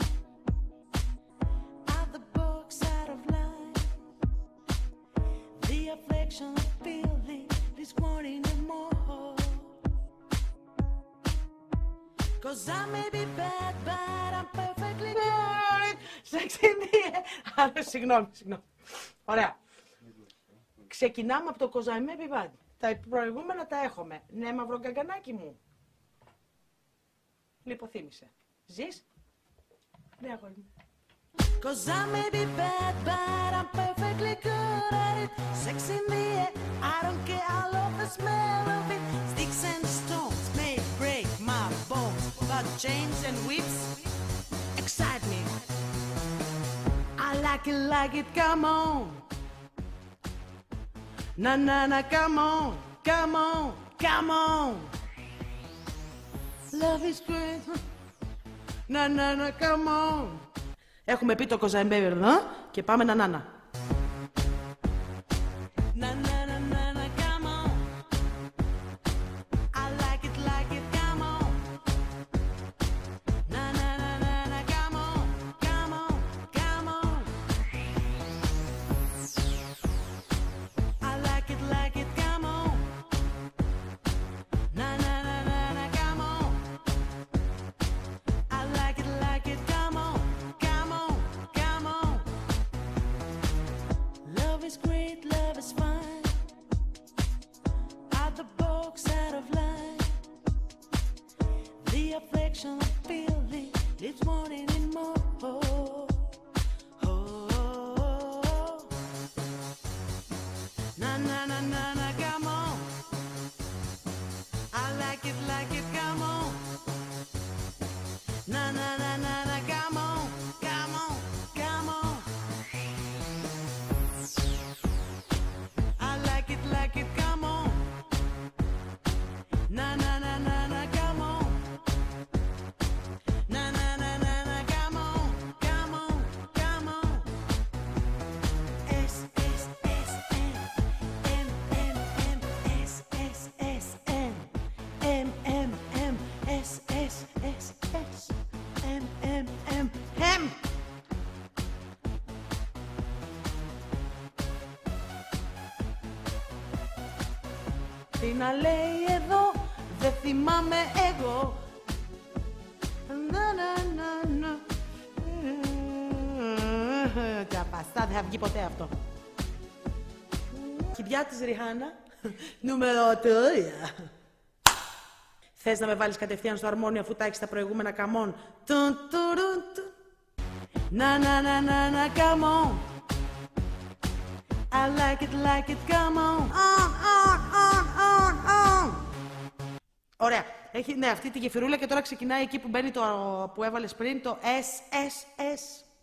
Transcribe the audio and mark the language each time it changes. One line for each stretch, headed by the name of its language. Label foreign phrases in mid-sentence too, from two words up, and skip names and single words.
English: Out the box, out of line. The affliction of feeling this morning and more. Cause I may be bad, but I'm perfectly good. Sex in the air.
Greek: Συγγνώμη. Ωραία. Ξεκινάμε από το Κοζαμέ Πιβάντι. Τα προηγούμενα τα έχουμε. Ναι, μαύρο γκαγκανάκι μου. Λιποθύμησε. Ζεις? Ναι, αγόρι μου.
English: Cause I may be bad, but I'm perfectly good at it. Sex in the air, I don't care, I love the smell of it. Sticks and stones may break my bones, but chains and whips excite me. I like it, come on. Na na na, come on, come on, come on. Love is great. Na na na, come on.
Greek: Έχουμε πει το Κοζαμέ εδώ και πάμε να νάνα.
English: Na na na na na, come on. I like it, come on. Na na na na na, come on, come on, come on. I like it, come on. Na na na na na, come on. I like it, come on, come on, come on. Love is great, love is fine. Out the box, out of line. The affliction of feeling lives wanting in more. Oh, na na na na na, come on. I like it, come on. Na na na na na, come on, come on, come on. I like it, come on. Na na na na na, come on. Na na na na na, come on, come on, come on. S S S N M M M S S S N M M M S S S S M M M M.
Greek: Τι να λέει εδώ, δεν θυμάμαι εγώ. Να να να να. Καπαστά, δεν θα βγει ποτέ αυτό. Κηδιά της Ριχάνα, νούμερο 3. Θες να με βάλεις κατευθείαν στο αρμόνιο αφού τα έχεις τα προηγούμενα καμών?
English: Na na na na na, come on. I like it, come on. On.
Greek: Ωραία. Έχει, ναι, αυτή τη γεφυρούλα και τώρα ξεκινάει εκεί που μπαίνει το που έβαλες πριν, το SSS.